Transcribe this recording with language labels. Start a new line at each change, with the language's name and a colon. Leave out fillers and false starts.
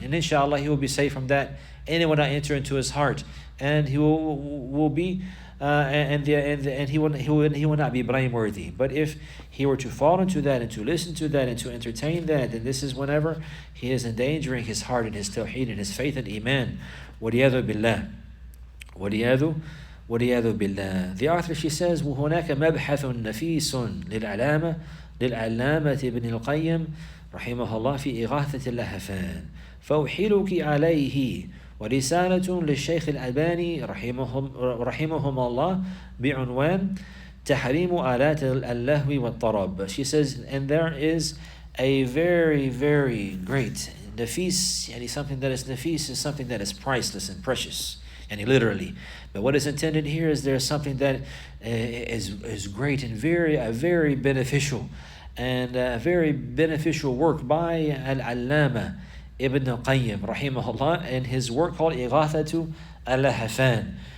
English: And inshallah, he will be safe from that, and it will not enter into his heart, and he will be and he will not be blameworthy. But if he were to fall into that and to listen to that and to entertain that, then this is whenever he is endangering his heart and his tawheed and his faith and iman.
Arabic: وَلِيَذُ بِاللَّهِ والعياذ بالله.
English: The author, she says,
Arabic: وهناك مبحث نفيس للعلامة ابن القيم رحمه الله في إغاثة اللهفان فأحيلك عليه، ورسالة للشيخ الألباني رحمهم الله بعنوان تحريم آلات اللهو والطرب.
English: She says, and there is a very, very great nafis, yani something that is nafis is something that is priceless and precious, and literally. But what is intended here is there's something that is great and very beneficial, and a very beneficial work by Al-Allama Ibn Qayyim rahimahullah, and his work called Ighathatu Al-Lahafan.